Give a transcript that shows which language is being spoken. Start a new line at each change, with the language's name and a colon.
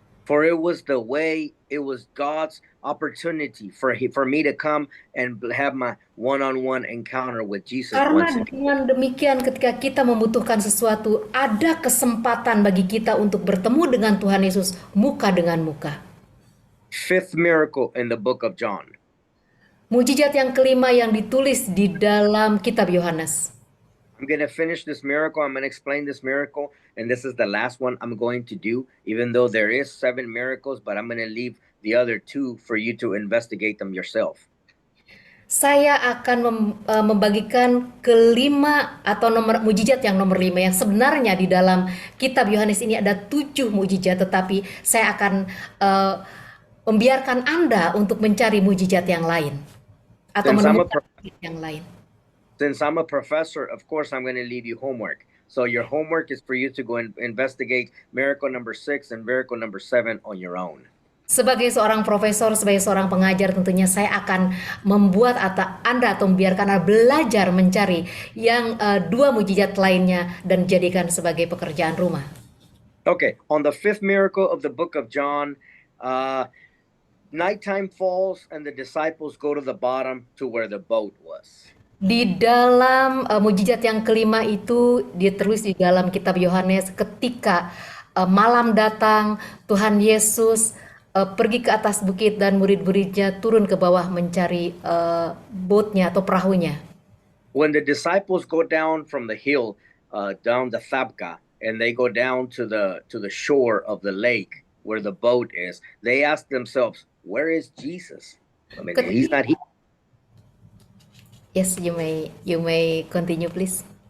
English: For it was God's opportunity for me to come and have my one-on-one encounter with Jesus.
Indonesian: Karena dengan demikian ketika kita membutuhkan sesuatu, ada kesempatan bagi kita untuk bertemu dengan Tuhan Yesus muka dengan muka.
English: 5th miracle in the book of John.
Indonesian: Mukjizat yang kelima yang ditulis di dalam kitab Yohanes.
English: I'm going to finish this miracle. I'm going to explain this miracle. And this is the last one I'm going to do, even though there is 7 miracles, but I'm going to leave the other 2 for you to investigate them yourself.
Indonesian: Saya akan membagikan kelima atau mujizat yang nomor 5 yang sebenarnya di dalam kitab Yohanes ini ada 7 mujizat, tetapi saya akan membiarkan Anda untuk mencari mujizat yang lain atau menemukan yang lain.
English: Since I'm a professor, of course I'm going to leave you homework. So your homework is for you to go and investigate miracle number 6 and miracle number 7 on your own.
Indonesian: Sebagai seorang profesor, sebagai seorang pengajar, tentunya saya akan membuat Anda atau membiarkan Anda belajar mencari yang 2 mujizat lainnya dan jadikan sebagai pekerjaan rumah.
English: Okay, on the 5th miracle of the book of John, nighttime falls and the disciples go to the bottom to where the boat was.
Indonesian: Di dalam mujizat yang kelima itu ditulis di dalam kitab Yohanes, ketika malam datang, Tuhan Yesus pergi ke atas bukit dan murid-muridnya turun ke bawah mencari boatnya atau perahunya.
English: When the disciples go down from the hill, down the Thabka, and they go down to the shore of the lake where the boat is, they ask themselves, "Where is Jesus? I mean, he's not here." Yes, you may continue, please.